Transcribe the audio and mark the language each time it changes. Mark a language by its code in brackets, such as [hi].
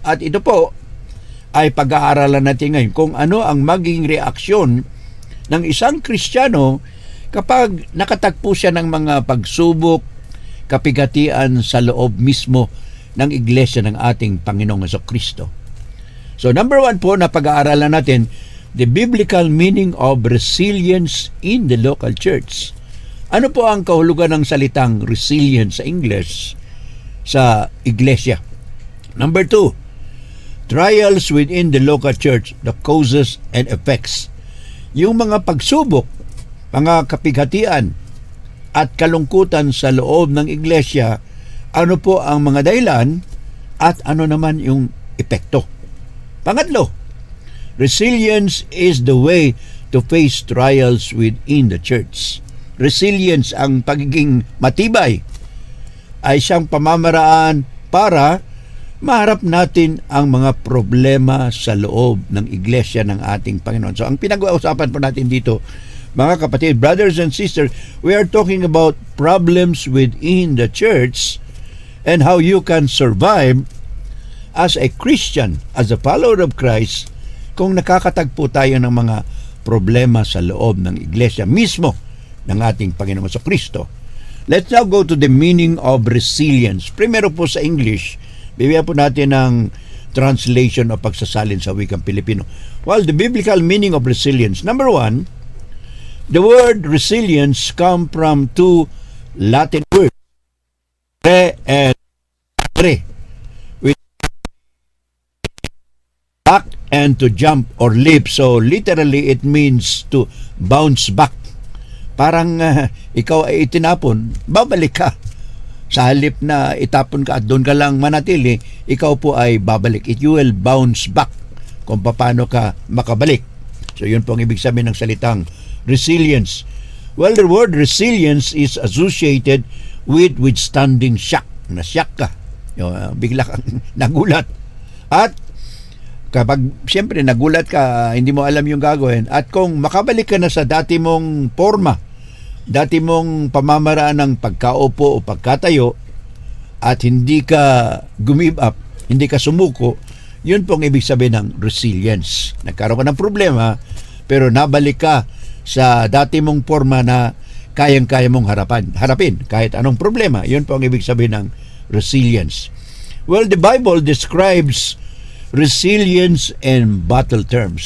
[tl] At ito po ay pag-aaralan natin ngayon kung ano ang magiging reaksyon ng isang Kristiyano kapag nakatagpo siya ng mga pagsubok, kapigatian sa loob mismo ng iglesia ng ating Panginoong Jesucristo. [en] So number 1 [tl] po na pag-aaralan natin, [en] the biblical meaning of resilience in the local church. [tl] Ano po ang kahulugan ng salitang resilience sa English sa iglesia? [en] Number 2, trials within the local church, the causes and effects. [tl] Yung mga pagsubok, mga kapighatian at kalungkutan sa loob ng iglesia, ano po ang mga dahilan at ano naman yung epekto. [en] Pangatlo, resilience is the way to face trials within the church. [tl] Resilience, ang pagiging matibay, ay siyang pamamaraan para maharap natin ang mga problema sa loob ng iglesia ng ating Panginoon. So ang pinag-uusapan po natin dito, mga kapatid, [en] brothers and sisters, we are talking about problems within the church and how you can survive as a Christian, as a follower of Christ, [tl] kung nakakatagpo tayo ng mga problema sa loob ng iglesia mismo ng ating Panginoong Jesucristo. [en] Let's now go to the meaning of resilience. [tl] Primero po sa English, bibigyan po natin ng translation o pagsasalin sa wikang Pilipino. [en] Well, the biblical meaning of resilience. Number 1, the word resilience come from two Latin words, re and re, which back and to jump or leap. So literally it means to bounce back. [tl] Parang ikaw ay itinapon, babalik ka. Sa halip na itapon ka at doon ka lang manatili, ikaw po ay babalik. [en] You will bounce back [tl] kung paano ka makabalik. So yun po ang ibig sabihin ng salitang resilience. [en] Well, the word resilience is associated with withstanding shock. [tl] Na-shock ka. Bigla kang nagulat. At kapag siyempre nagulat ka, hindi mo alam yung gagawin. At kung makabalik ka na sa dati mong forma, dati mong pamamaraan ng pagkaupo o pagkatayo, at hindi ka gumive up, hindi ka sumuko, yun pong ibig sabihin ng resilience. Nagkaroon ka ng problema, pero nabalik ka sa dati mong forma na kayang-kaya mong harapin kahit anong problema. Yun po ang ibig sabihin ng resilience. [en] Well, the Bible describes resilience in battle terms.